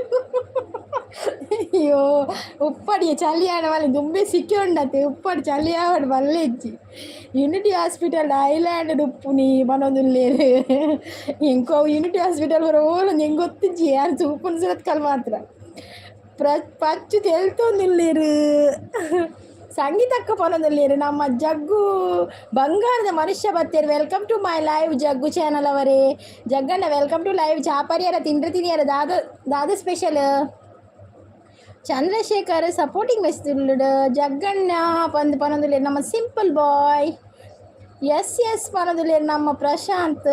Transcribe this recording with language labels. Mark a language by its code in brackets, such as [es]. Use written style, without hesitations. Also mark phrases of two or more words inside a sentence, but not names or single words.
[tcy] ಅಯ್ಯೋ ಉಪ್ಪಡಿಯ ಚಳಿ ಆಡ ಮಲ್ಲಿ ದುಂಬೆ ಸಿಕ್ಕಿ ಉಂಡತ್ತೆ ಉಪ್ಪಡಿ ಚಳಿ ಆವಡು ಮಲ್ಲೆಜ್ಜಿ. ಯುನಿಟಿ ಹಾಸ್ಪಿಟಲ್ ಐಲ್ಯಾಂಡ್ ಉಪ್ಪು ನೀ ಮನೊಂದುಲ್ಲೇರು ಇಂಕೋ ಯುನಿಟಿ ಹಾಸ್ಪಿಟಲ್ ಬರೋ ಓಲು ಹೆಂಗೆ ಗೊತ್ತಿಜ್ಜಿ ಯಾರು ಉಪ್ಪುನ ಸುರತ್ಕಲ್ ಮಾತ್ರ ಪಚ್ಚು ತೆಲ್ತೊಂದಿಲ್ಲೇರು. ಸಂಗೀತಕ್ಕ ಪನೊಂದಿಲ್ಲೇರು ನಮ್ಮ ಜಗ್ಗು ಬಂಗಾರದ ಮನುಷ್ಯ ಬತ್ತೇರು. [en] welcome to my live ಜಗ್ಗು ಚಾನಲ್ ಅವರೇ. ಜಗ್ಗಣ್ಣ welcome to live. [tcy] ಚಾಪರಿಯರ ತಿಂಡಿಯರ ದಾದ ಸ್ಪೆಷಲ್. ಚಂದ್ರಶೇಖರ್ [en] supporting message. [tcy] ಜಗ್ಗಣ್ಣ ಪನೊಂದಿಲ್ಲೇರು ನಮ್ಮ ಸಿಂಪಲ್ ಬಾಯ್. ಎಸ್ ಪನೊಂದಿಲ್ಲೇರು ನಮ್ಮ ಪ್ರಶಾಂತ್.